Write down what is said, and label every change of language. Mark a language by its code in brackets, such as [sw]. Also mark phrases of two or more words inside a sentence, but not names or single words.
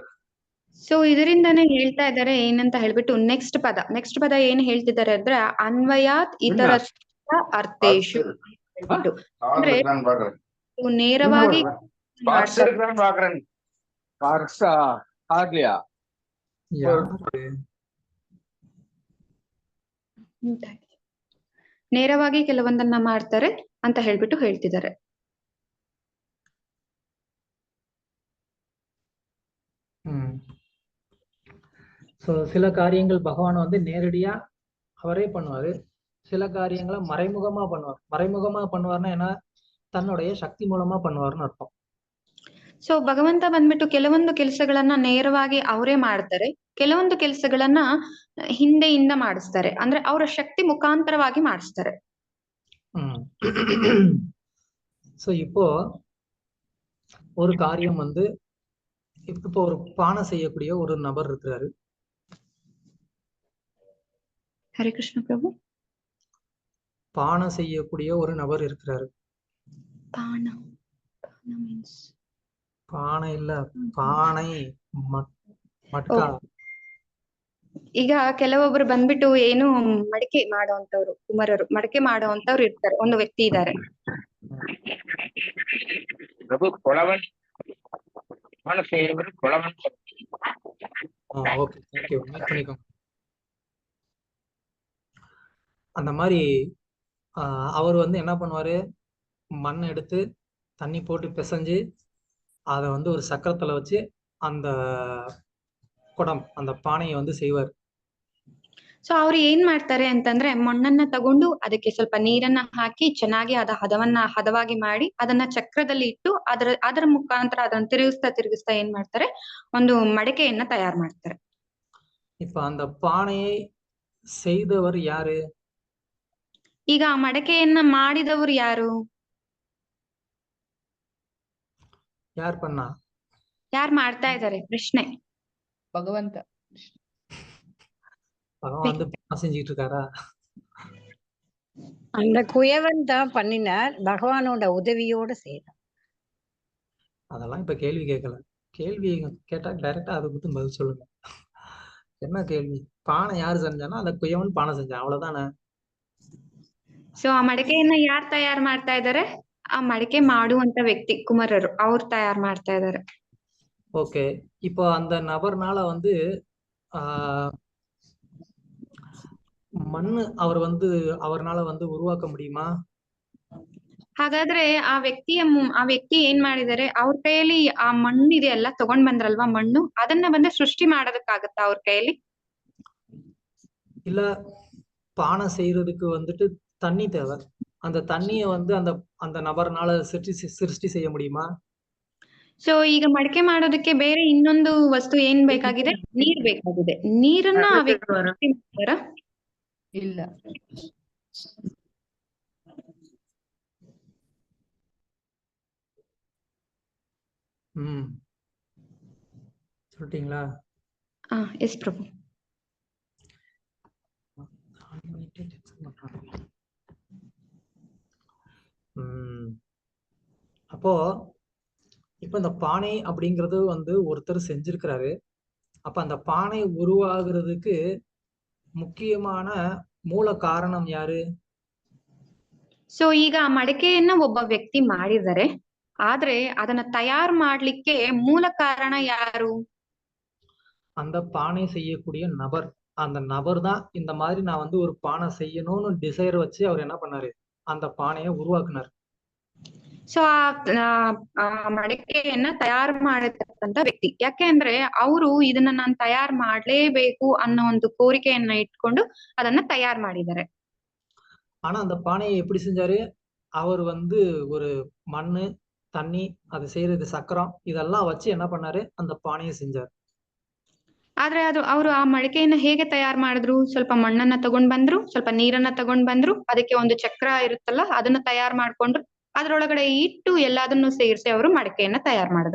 [kn] ಸೊ ಇದರಿಂದಾನೇ ಹೇಳ್ತಾ ಇದ್ದಾರೆ ಏನಂತ ಹೇಳ್ಬಿಟ್ಟು ನೆಕ್ಸ್ಟ್ ಪದ ಏನ್ ಹೇಳ್ತಿದ್ದಾರೆ ಅಂದ್ರೆ [sa] अन्वयात् इतर अर्थेषु [kn] ಹೇಳ್ಬಿಟ್ಟು, ಅಂದ್ರೆ ನೇರವಾಗಿ ನೇರವಾಗಿ ಕೆಲವೊಂದನ್ನ ಮಾಡ್ತಾರೆ ಅಂತ ಹೇಳ್ಬಿಟ್ಟು ಹೇಳ್ತಿದ್ದಾರೆ. [ta] ஸோ சில காரியங்கள் பகவான் வந்து நேரடியா அவரே பண்ணுவாரு, சில காரியங்களை மறைமுகமா பண்ணுவார். மறைமுகமா பண்ணுவார்னா என்ன, தன்னுடைய சக்தி மூலமா பண்ணுவார்னு அர்த்தம். [kn] ಸೊ ಭಗವಂತ ಬಂದ್ಬಿಟ್ಟು ಕೆಲವೊಂದು ಕೆಲಸಗಳನ್ನ ನೇರವಾಗಿ ಅವರೇ ಮಾಡ್ತಾರೆ, ಕೆಲವೊಂದು ಕೆಲಸಗಳನ್ನ ಹಿಂದೆಯಿಂದ ಮಾಡಿಸ್ತಾರೆ, ಅಂದ್ರೆ ಅವರ ಶಕ್ತಿ ಮುಖಾಂತರವಾಗಿ ಮಾಡಿಸ್ತಾರೆ. [ta] ஸோ இப்போ ஒரு காரியம் வந்து இப்போ ஒரு பானை செய்யக்கூடிய ஒரு நபர் இருக்கிறாரு. ஹரே கிருஷ்ண பிரபு. பானை செய்யக்கூடிய ஒரு நபர் இருக்கிறாரு. பானை இல்ல, பானை ಮಟ್ಕ. [kn] ಈಗ ಕೆಲವೊಬ್ರು ಬಂದ್ಬಿಟ್ಟು ಏನು ಮಡಿಕೆ ಮಾಡುವಂತವ್ರು, ಕುಮಾರರು ಮಡಿಕೆ ಮಾಡುವಂತವ್ರು ಇರ್ತಾರೆ, ಒಂದು ವ್ಯಕ್ತಿ ಇದ್ದಾರೆ. [ta] அந்த மாதிரி அவர் வந்து என்ன பண்ணுவாரு, மண்ணை எடுத்து தண்ணி போட்டு பிசைஞ்சு அதை வந்து ஒரு சக்கரத்துல வச்சு அந்த குடம் அந்த பானையை வந்து செய்வார். [kn] ಸೊ ಅವ್ರು ಏನ್ ಮಾಡ್ತಾರೆ ಅಂತಂದ್ರೆ ಮಣ್ಣನ್ನ ತಗೊಂಡು ಅದಕ್ಕೆ ಸ್ವಲ್ಪ ನೀರನ್ನ ಹಾಕಿ ಚೆನ್ನಾಗಿ ಹದವಾಗಿ ಮಾಡಿ ಅದನ್ನ ಚಕ್ರದಲ್ಲಿ ಇಟ್ಟು ಅದರ ಮುಖಾಂತರ ಅದನ್ನ ತಿರುಗಿಸ್ತಾ ಏನ್ ಮಾಡ್ತಾರೆ, ಒಂದು ಮಡಕೆಯನ್ನ ತಯಾರು ಮಾಡ್ತಾರೆ. [ta] இப்ப அந்த பானையை செய்தவர் யாரு? [kn] ಈಗ ಆ ಮಡಕೆಯನ್ನ ಮಾಡಿದವರು ಯಾರು? ಯಾರು ಮಾಡ್ತಾ ಇದ್ದಾರೆ ಪ್ರಶ್ನೆ. ಭಗವಂತ. [ta] பகவான் வந்து செஞ்சுட்டு இருக்காரா? அந்த குயவன் தான் பண்ணினார், பகவானோட உதவியோட செய்தார். அதெல்லாம் இப்ப கேள்வி கேட்கல, கேள்வி கேட்டா டைரக்டா அதை பத்தி பதில் சொல்லுங்க. என்ன கேள்வி? பானை யாரு செஞ்சானா அந்த குயவன் பானை செஞ்சான், அவ்வளவுதானே. [kn] ಸೊ ಆ ಮಡಕೆಯನ್ನ ಯಾರು ತಯಾರು ಮಾಡ್ತಾ ಇದ್ದಾರೆ? ಆ ಮಡಕೆ ಮಾಡುವಂತ ವ್ಯಕ್ತಿ ಕುಮಾರರು, ಅವ್ರು ತಯಾರು ಮಾಡ್ತಾ ಇದ್ದಾರೆ. [ta] ஓகே. இப்போ அந்த நபர்னால வந்து மண்ணு அவர் வந்து அவர்னால வந்து உருவாக்க முடியுமா? [kn] ಹಾಗಾದ್ರೆ ಆ ವ್ಯಕ್ತಿ ಏನ್ ಮಾಡಿದಾರೆ, ಅವ್ರ ಕೈಯಲ್ಲಿ ಆ ಮಣ್ಣು ಇದೆಯಲ್ಲ ತಗೊಂಡ್ ಬಂದ್ರಲ್ವಾ ಮಣ್ಣು, ಅದನ್ನ ಬಂದು ಸೃಷ್ಟಿ ಮಾಡೋದಕ್ಕಾಗತ್ತಾ ಅವ್ರ ಕೈಯಲ್ಲಿ? [ta] இல்ல பானை செய்யறதுக்கு வந்துட்டு தண்ணி தேவை. அந்த தண்ணிய வந்து அந்த அந்த நபர்னால சிருஷ்டி செய்ய முடியுமா? [kn] ಸೊ ಈಗ ಮಡಕೆ ಮಾಡೋದಕ್ಕೆ ಬೇರೆ ಇನ್ನೊಂದು ವಸ್ತು ಏನ್ ಬೇಕಾಗಿದೆ? ನೀರ್ ಬೇಕಾಗಿದೆ. ನೀರನ್ನ ಆ ವ್ಯಕ್ತಿ ಸೃಷ್ಟಿ ಮಾಡ್ತಾರಾ? ಇಲ್ಲ. [ta] சொல்லிட்டீங்களா? எஸ் பிரபு. அப்போ இப்ப இந்த பானை அப்படிங்கறது வந்து ஒருத்தர் செஞ்சிருக்கிறாரு. அப்ப அந்த பானை உருவாகிறதுக்கு முக்கியமான [kn] ಮೂಲ ಕಾರಣಂ ಯಾರು? ಸೊ ಈಗ ಆ ಮಡಕೆಯನ್ನ ಒಬ್ಬ ವ್ಯಕ್ತಿ ಮಾಡಿದ್ದಾರೆ, ಆದ್ರೆ ಅದನ್ನ ತಯಾರು ಮಾಡ್ಲಿಕ್ಕೆ ಮೂಲ ಕಾರಣ ಯಾರು? [ta] அந்த பானை செய்யக்கூடிய நபர். அந்த நபர் தான் இந்த மாதிரி நான் வந்து ஒரு பானை செய்யணும்னு டிசைர் வச்சு அவர் என்ன பண்ணாரு, அந்த பானையை உருவாக்குனார். [kn] ಸೊ ಆ ಮಡಕೆಯನ್ನ ತಯಾರು ಮಾಡಿರ್ತಕ್ಕಂಥ ವ್ಯಕ್ತಿ. ಯಾಕೆ ಅಂದ್ರೆ ಅವರು ಇದನ್ನ ನಾನು ತಯಾರು ಮಾಡ್ಲೇಬೇಕು ಅನ್ನೋ ಒಂದು ಕೋರಿಕೆಯನ್ನ ಇಟ್ಕೊಂಡು ಅದನ್ನ ತಯಾರು ಮಾಡಿದ್ದಾರೆ. [ta] ஆனா அந்த பானையை எப்படி செஞ்சாரு? அவர் வந்து ஒரு மண்ணு, தண்ணி, அது செய்யறது சக்கரம், இதெல்லாம் வச்சு என்ன பண்ணாரு, அந்த பானையை செஞ்சாரு. [kn] ಆದ್ರೆ ಅವರು ಆ ಮಡಕೆಯನ್ನ ಹೇಗೆ ತಯಾರು ಮಾಡಿದ್ರು? ಸ್ವಲ್ಪ ಮಣ್ಣನ್ನ ತಗೊಂಡ್ ಬಂದ್ರು, ಸ್ವಲ್ಪ ನೀರನ್ನ ತಗೊಂಡ್ ಬಂದ್ರು, ಅದಕ್ಕೆ ಒಂದು ಚಕ್ರ ಇರುತ್ತಲ್ಲ ಅದನ್ನ ತಯಾರು ಮಾಡ್ಕೊಂಡ್ರು, ಅದ್ರೊಳಗಡೆ ಇಟ್ಟು ಎಲ್ಲದನ್ನು ಸೇರಿಸಿ ಅವರು ಮಡಕೆಯನ್ನ ತಯಾರು ಮಾಡಿದ್ರು.